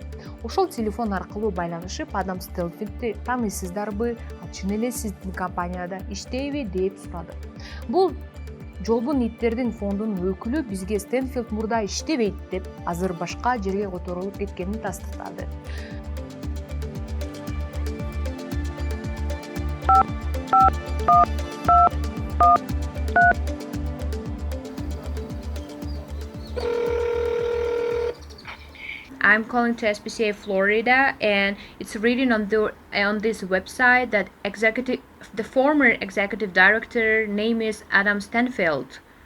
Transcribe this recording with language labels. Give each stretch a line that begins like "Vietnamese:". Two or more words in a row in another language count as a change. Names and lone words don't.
Kyrgyz: Ошол телефон аркылуу байланышып, Адам Стэнфилдти таанысыздарбы, чын эле сиздин компанияда иштейби деп сурады. Бул жолбун иттердин фондунун өкүлү бизге Стэнфилд мурда иштебейт деп, азыр башка жерге которулуп кеткенин тастыктады.
English: I'm calling to SPCA Florida, and it's written on this website that the former executive director name is Adam Stanfield.